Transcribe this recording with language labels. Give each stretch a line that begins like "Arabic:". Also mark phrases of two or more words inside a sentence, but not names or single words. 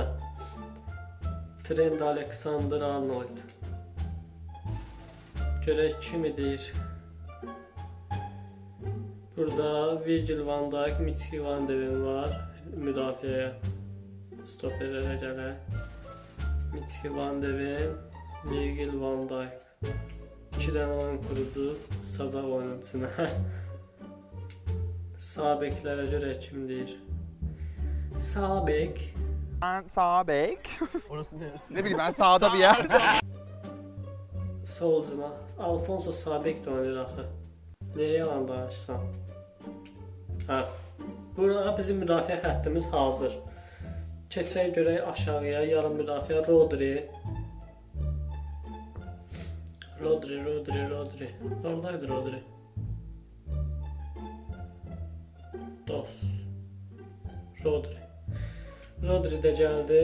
Azerbaijani: Trent Alexander-Arnold. Görək kimi deyir. Burada Virgil van Dijk, Mitchell van de Ven var. Müdafiəyə stoperlərə gələk. Mitchell van de Ven, Virgil van Dijk. 2 dənə oyun kurucu, sadaq oyunçuna. Sağ beklərə görə kim deyir? Sağ bek.
Turkish: Ben sağ bek. Orası neresi? Ne bileyim ben sağda bir yer.
Azerbaijani: Solcuna. Alfonso sağ bek də oynayır axı. Niyə yalan danışsan? Hə. Burada bizim müdafiə xəttimiz hazır. Keçək görək aşağıya. Yarım müdafiə Rodri. Rodri. Oradaydı Rodri. Rodri də gəldi.